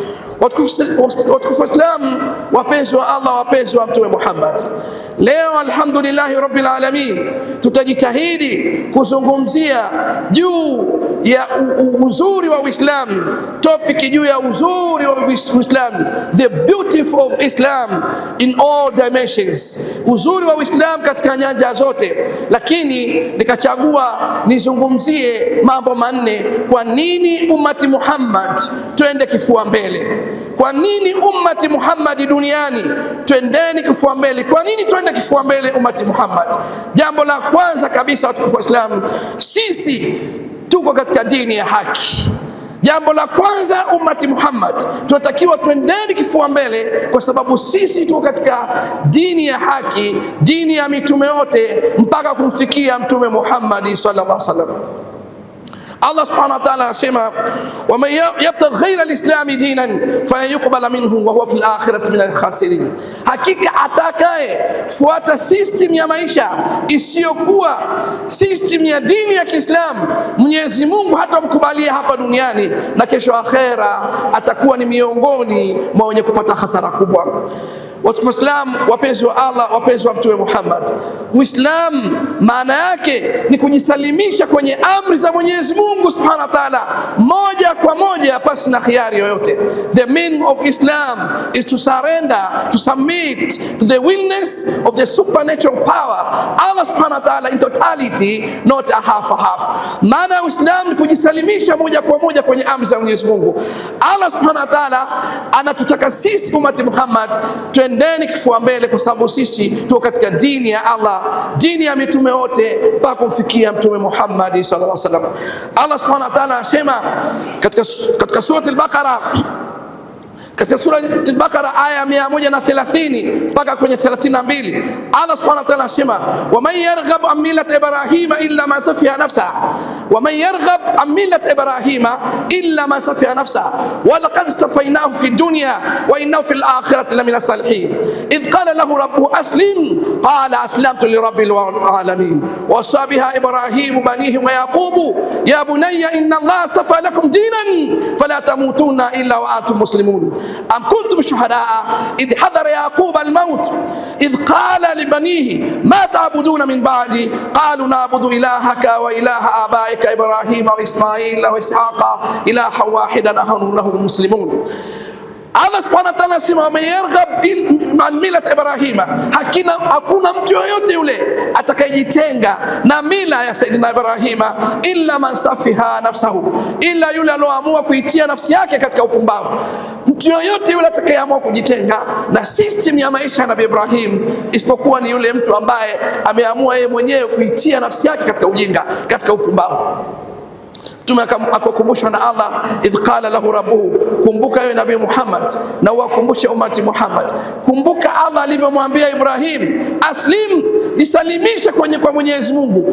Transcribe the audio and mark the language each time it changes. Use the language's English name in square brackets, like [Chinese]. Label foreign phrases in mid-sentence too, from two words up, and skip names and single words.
[Swahili] Watukufu Islam, wapenzi wa Allah, wapenzi wa Mtume Muhammad, leo [Arabic] الحمد لله رب العالمين [Swahili] tutajitahidi kuzungumzia juu ya uzuri wa Uislamu, topic juu ya uzuri wa Uislamu, [English] the beauty of Islam in all dimensions, [Swahili] uzuri wa Uislamu katika nyanja zote. Lakini nikachagua nizungumzie mambo manne. Kwa nini ummati Muhammad twende kifua mbele? Kwa nini ummati Muhammad duniani twendeni kifua mbele? Kwa nini twende kifua mbele ummati Muhammad? Jambo la kwanza kabisa, watukufu wa Islam, sisi tuko katika dini ya haki. Jambo la kwanza, ummati Muhammad tunatakiwa twendeni kifua mbele kwa sababu sisi tuko katika dini ya haki, dini ya mitume wote mpaka kumfikia Mtume Muhammad [Arabic] صلى الله عليه وسلم. الله سبحانه وتعالى anasema ومن يبتغ غير الإسلام دينا فلن يقبل منه وهو في الآخرة من الخاسرين, [Swahili] hakika atakaye fuata system ya maisha isiyokuwa system ya dini ya Kiislamu, Mwenyezi Mungu hatamkubalia hapa duniani na kesho akhera atakuwa ni miongoni mwa wenye kupata hasara kubwa. Watukufu Islam, wapenzi wa Allah, wapenzi wa Mtume Muhammad, Uislamu maana yake ni kujisalimisha kwenye amri za Mwenyezi Mungu [Arabic] سبحانه وتعالى [Swahili] moja kwa moja pasi na khiari yoyote. The meaning of Islam is to surrender, to submit to the willness of the supernatural power Allah [Arabic] سبحانه وتعالى [Swahili] in totality, not a half. Maana ya Uislamu ni kujisalimisha moja kwa moja kwenye amri za Mwenyezi Mungu. Allah [Arabic] سبحانه وتعالى [Swahili] anatutaka sisi ummati Muhammad twendeni kifua mbele kwa sababu sisi tuko katika dini ya Allah, dini ya mitume wote mpaka kumfikia Mtume Muhammad [Arabic] صلى الله عليه وسلم. [Swahili] Allah [Arabic] سبحانه وتعالى [Swahili] anasema katika surah al-Baqara, katika sura al-Baqara aya 130 mpaka kwenye 32, Allah [Arabic] سبحانه وتعالى [Swahili] anasema [Arabic] ومن يرغب عن ملة إبراهيم إلا من سفه نفسه، ومن يرغب عن ملة إبراهيم إلا من سفه نفسه ولقد اصطفيناه في الدنيا و إنه في الآخرة لمن الصالحين إذ قال له ربه أسلم قال أسلمت لرب العالمين ووصى بها إبراهيم بنيه ويعقوب يا بني إن الله اصطفى لكم دينا فلا تموتن إلا وأنتم مسلمون أم كنتم شهداء إذ حضر يعقوب الموت إذ قال لبنيه ما تعبدون من بعدي قالوا نعبد إلهك وإله آبائك إبراهيم وإسماعيل وإسحاق إلها واحدا نحن له مسلمون. [Swahili] Allah [Arabic] سبحانه وتعالى [Swahili] anasema [Arabic] من يرغب عن ملة إبراهيم, [Swahili] hakuna mtu yoyote yule atakayejitenga na mila ya Sayyidina Ibrahima [Arabic] إلا من سفه نفسه, [Swahili] illa yule aloamua kuitia nafsi yake katika upumbavu. Mtu yoyote yule atakayeamua kujitenga na system ya maisha ya Nabii Ibrahim isipokuwa ni yule mtu ambaye ameamua yeye mwenyewe kuitia nafsi yake katika ujinga, katika upumbavu. Mtume akakumbushwa na Allah [Arabic] إذ قال له ربه, [Swahili] kumbuka wewe Nabii Muhammad na uwakumbushe umati Muhammad, kumbuka Allah alivyomwambia Ibrahim aslim, jisalimisha kwa Mwenyezi Mungu.